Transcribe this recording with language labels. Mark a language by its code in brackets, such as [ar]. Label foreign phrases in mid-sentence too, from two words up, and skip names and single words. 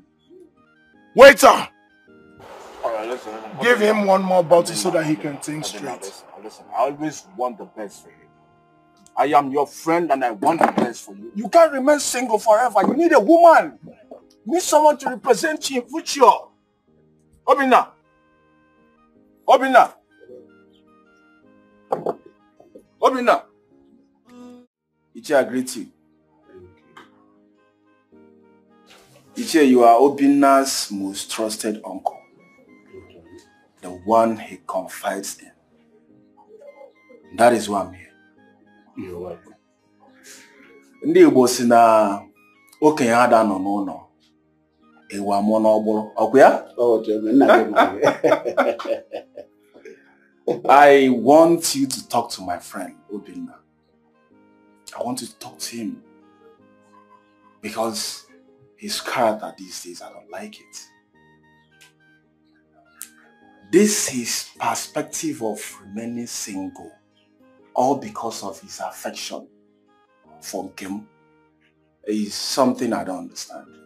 [en] Waiter! Alright, listen. Give him one more bottle so that he can think straight. Listen, I always want the best for you. I am your friend and I want the best for you. You can't remain single forever. You need a woman. You need someone to represent you in future. Obinna. Obinna. Obinna. Ichi, I greet you. Ichi, you are Obinna's most trusted uncle. The one he confides in. That is why I'm here. You're welcome. [ig] Ndị Igbo si na okenye ada nọ n'ụlọ. Ewu amụọ n'ọgbụrụ. Ọkwa ya? [en] I want you to talk to my friend Obinna. I want you to talk to him because his character these days, I don't like it. This his perspective of remaining single, all because of his affection for Nkem, is something I don't understand.